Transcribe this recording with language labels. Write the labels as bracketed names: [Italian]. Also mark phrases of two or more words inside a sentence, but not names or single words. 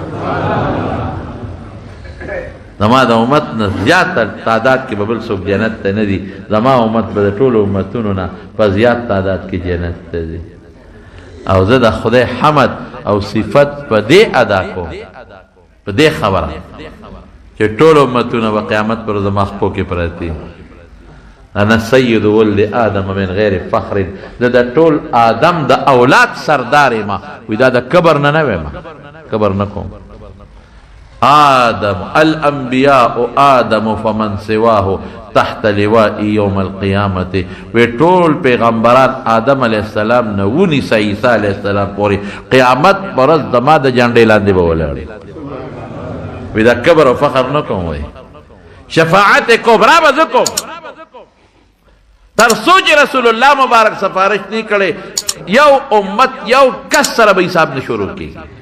[Pashto] زما د امت نه زیات تعداد کې به بل څوک جنت ته نه ځي، زما امت به د ټولو امتونو نه په زیات تعداد کې جنت ته ځي. او زه د خدای حمد او صفت په دې ادا کوم، په دې خبره چې ټول امتونه به قیامت پر زما خپو کې پرتي. [Arabic] انا سید ولد آدم من غیر فخر، [Pashto] زه د ټول آدم د اولاد سردار یم. وی دا د کبر نه نه ویم، کبر نه کوم. [Arabic] آدم الانبیاء آدم فمن سواه تحت لواء یوم القیامت. [Pashto] وی ټول پیغمبران آدم [Arabic] علیہ السلام [Pashto] نه ونیسه عیسی [Arabic] علیہ السلام [Pashto] پورې قیامت پر ورځ زما د جنډې لاندې به ولاړ. وی دا کبر او فخر نه کوم. وی شفاعت کبرا به زه کوم تر څو چې رسول الله مبارک سفارش نه کړي یو امت یو کس سره به حساب نه شروع کیږي.